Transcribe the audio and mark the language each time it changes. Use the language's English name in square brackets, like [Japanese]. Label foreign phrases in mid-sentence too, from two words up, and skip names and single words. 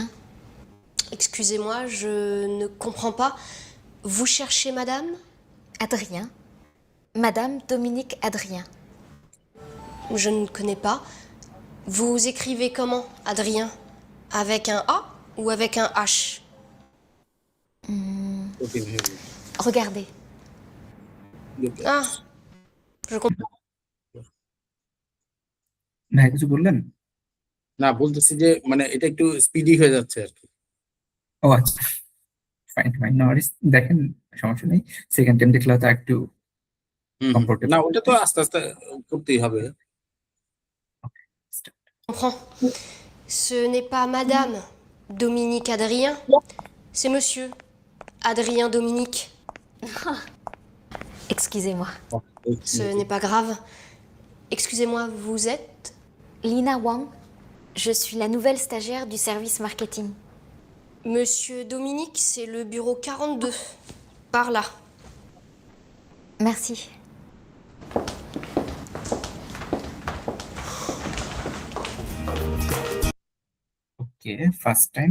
[French] Excusez-moi, je ne comprends pas. Vous cherchez madame? Adrien. Madame Dominique Adrien. Je ne connais pas. Vous écrivez comment, Adrien? Avec un A ou avec un H? [Bangla] ওকে ভাই, [French] Regardez. [English] look at [French] Ah, je comprends. [Bangla] ভাই কিছু বললেন? না বলতেছি যে মানে এটা একটু স্পিডি হয়ে যাচ্ছে আর কি। ও আচ্ছা, ফাইন ফাইন, [English] no worries. [Bangla] দেখেন, সমস্যা নেই, [English] second time [Bangla] দেখলে হয়তো একটু কমফোর্টেবল। না ওটা তো আস্তে আস্তে করতেই হবে। [French] comprends. Ce n'est pas madame Dominique Adrien, c'est monsieur Adrien Dominique. Excusez-moi. Ce n'est pas grave. Excusez-moi, vous êtes? Lina Wang. Je suis la nouvelle stagiaire du service marketing. Monsieur Dominique, c'est le bureau 42. Par là. Merci. [Bangla] ওকে, [English] first time.